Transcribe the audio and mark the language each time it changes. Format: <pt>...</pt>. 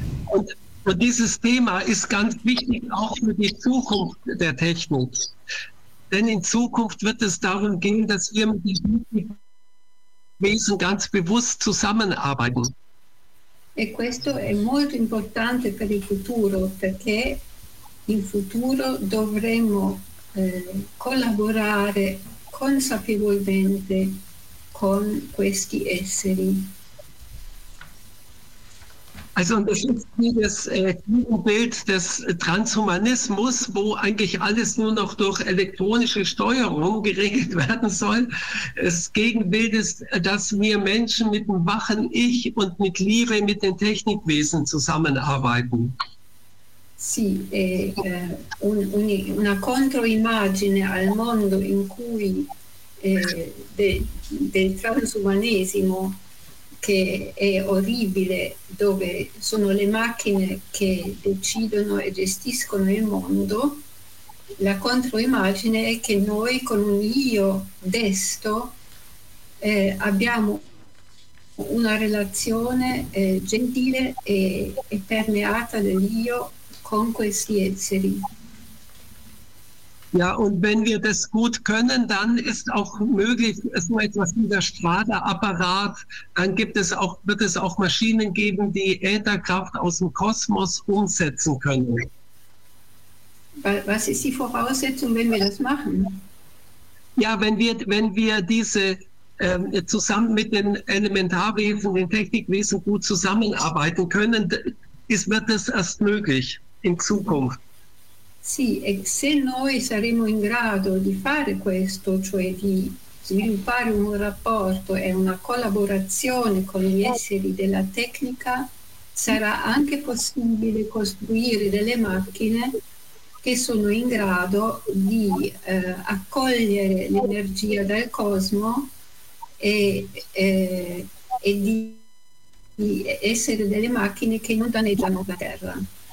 <de>Und dieses Thema ist ganz wichtig auch für die Zukunft der Technik. Denn in Zukunft wird es darum gehen, dass wir mit den Wesen ganz bewusst zusammenarbeiten.</de> <it>E questo è molto importante per il futuro, perché in futuro dovremo collaborare consapevolmente con questi esseri.</it> <de>Also das ist dieses Bild des Transhumanismus, wo eigentlich alles nur noch durch elektronische Steuerung geregelt werden soll. Das Gegenbild ist, dass wir Menschen mit dem wachen Ich und mit Liebe mit den Technikwesen zusammenarbeiten.</de> <it>Sì, una controimmagine al mondo in cui del transumanesimo, che è orribile, dove sono le macchine che decidono e gestiscono il mondo, la controimmagine è che noi con un io desto abbiamo una relazione gentile e permeata dell'io con questi esseri.</it> <de>Ja, und wenn wir das gut können, dann ist auch möglich, so etwas wie der Strahlerapparat, dann gibt es auch, wird es auch Maschinen geben, die Ätherkraft aus dem Kosmos umsetzen können. Was ist die Voraussetzung, wenn wir das machen? Ja, wenn wir diese zusammen mit den Elementarwesen, den Technikwesen gut zusammenarbeiten können, wird das erst möglich in Zukunft.</de> <it>Sì, e se noi saremo in grado di fare questo, cioè di sviluppare un rapporto e una collaborazione con gli esseri della tecnica, sarà anche possibile costruire delle macchine che sono in grado di accogliere l'energia dal cosmo e di essere delle macchine che non danneggiano la Terra.</it>